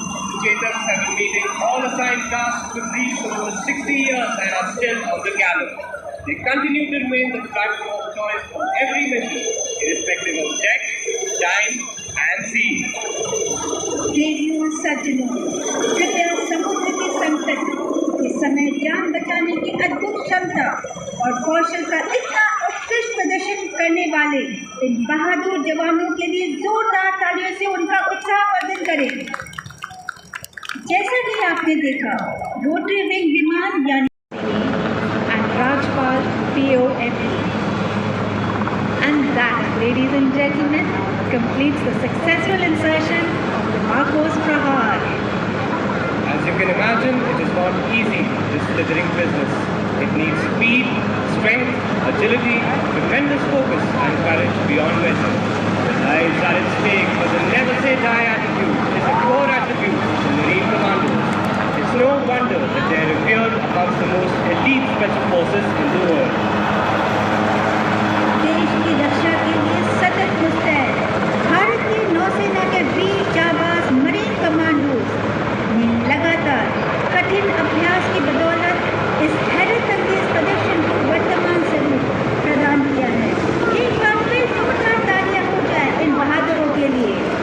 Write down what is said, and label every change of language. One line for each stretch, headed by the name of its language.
English: The Chetaks have been meeting all assigned tasks with these for over 60 years and are still on the gallop. They continue to remain the platform of choice for every mission, irrespective of tech, time, and sea.
Hindi: Radio सज्जनों, कृपया समुद्र के संकट इस समय जान बचाने की अद्भुत क्षमता और कौशल का इतना उत्कृष्ट प्रदर्शन करने वाले इन बहादुर जवानों के लिए जोरदार तालियों से उनका उत्साहवर्धन करें। जैसा कि आपने देखा, रोटरी विंग विमान यानी Rajpal POME.
English: And that, ladies and gentlemen, completes the successful insertion of the Marcos Prahar. As you can imagine, it is not easy, this slithering business. It needs speed, strength, agility, tremendous focus and courage beyond measure. Lives are at stake, but the never say die attitude is a core attribute of the Marine Commandos. It's no wonder that they are revered amongst the most elite special forces in the world.
Hindi: देश की रक्षा के लिए सतत मुस्तैद भारतीय नौसेना के वीर जाबाज marine commandos ने लगातार कठिन अभ्यास की बदौलत इस हैरतअंगेज प्रदर्शन को वर्तमान स्वरूप प्रदान किया है। एक बार फिर जोरदार तालियां हो जाए इन बहादुरों के लिए।